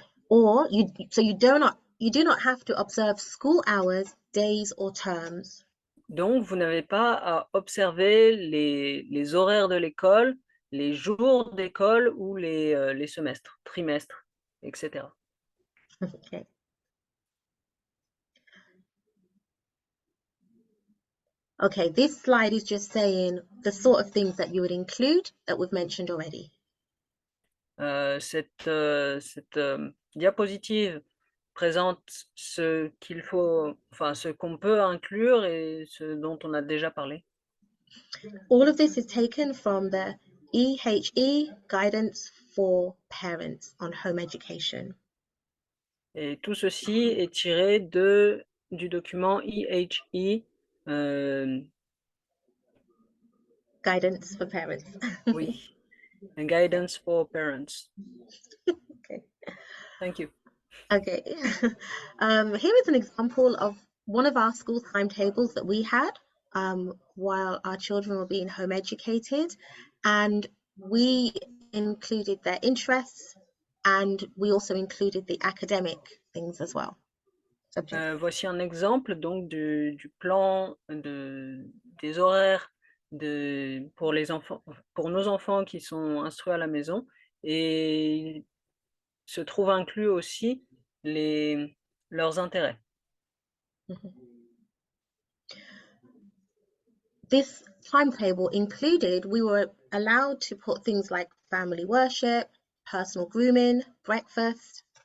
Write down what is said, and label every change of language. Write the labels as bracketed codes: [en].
[en] Or you do not have to observe school hours, days or terms. [fr] Donc, vous n'avez pas à observer les horaires de l'école, les jours d'école ou les semestres, trimestres, etc. [en] Okay. Okay, this slide is just saying the sort of things that you would include that we've mentioned already. [fr] Cette diapositive présente ce qu'il faut, enfin ce qu'on peut inclure et ce dont on a déjà parlé. [en] All of this is taken from the EHE Guidance for Parents on Home Education. [fr] Et tout ceci est tiré du document EHE, [en] Guidance for Parents. [fr] oui, [en] Guidance for Parents. Okay. Thank you. Okay. Here is an example of one of our school timetables that we had while our children were being home educated, and we included their interests and we also included the academic things as well. [fr] Voici un exemple donc du plan des horaires pour nos enfants qui sont instruits à la maison, et il se trouve inclus aussi leurs intérêts. [en] This timetable included, we were allowed to put things like family worship, personal grooming, breakfast.